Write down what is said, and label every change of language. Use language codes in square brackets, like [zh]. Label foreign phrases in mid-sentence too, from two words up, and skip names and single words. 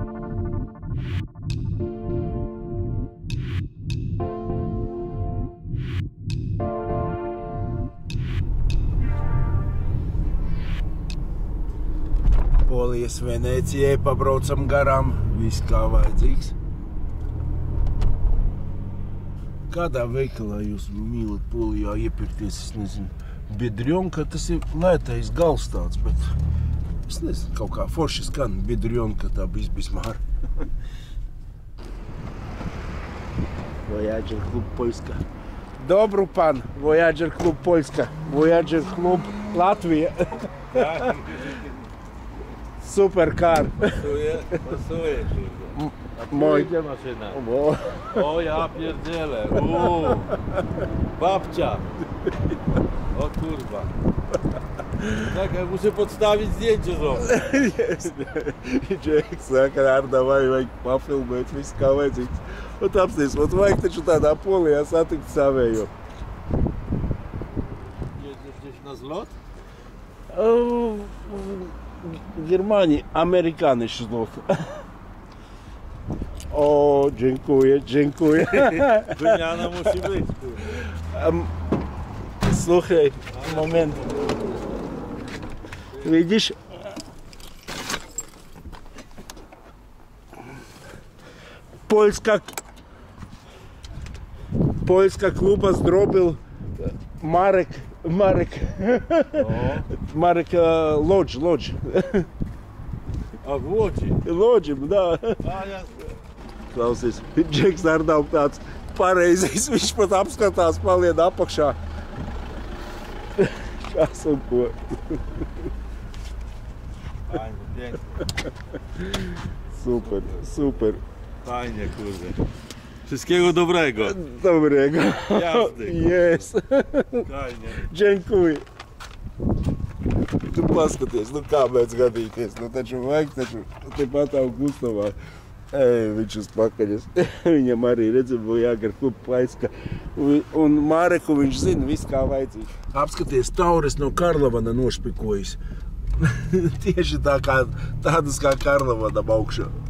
[lv] Polijas Venecijai pabraucam garām, viss kā vajadzīgs. Kādā veikalā jūs mīlat Polijā iepirkties, es nezinu, biedrionka, tas ir lētais gals tāds, bet es nezinu, kaut kā forši skan biedrionka, tā bismāra. Voyager klub Poļska. [pl] Dobru pan, Voyager klub Poļska, Voyager klub Latvija. Supercar. Pasuje. Moj. Idzie maszyna. O ja pierdzielę. Babcia. O kurwa. Tak, ja muszę podstawić zdjęcie zrobić. [lv] Džeks saka, Ārdavai vajag pafilmēt visu kā vajadzīgs. Un apsties, vajag taču tādā Polijā satikt savējo. [pl] Jedziesz gdzieś na zlot? [ru] Германии американский злот. [pl] O, dziękuję. Wymiana musi być. [uk] Слухай, момент. Видишь? Польська клуба зробив Марек Lodge. [pl] A w Łodzi? Lodži, da. A jasne. [lv] Klausies, Džeks ar nav tāds pareizais, viņš pat apskatās, palied apakšā. Kas un ko. [pl] Fajnie, pięknie. Super. Fajnie, kurde. Wszystkiego dobrego. Dobrego. Jazdy. Yes. Fajnie. Dziękuję. [lv] Tu paskaties, kā mēs gadīties, taču vajag taču tepat Augustovā. Viņš uz pakaļas. Viņam arī redzēja, jāgar klubu plaiska. Un Māreku viņš zina visu, kā vajadzīgi. Apskaties, taures no Karlavana nošpikojas. Tieši tādas kā Karlavanam augšā.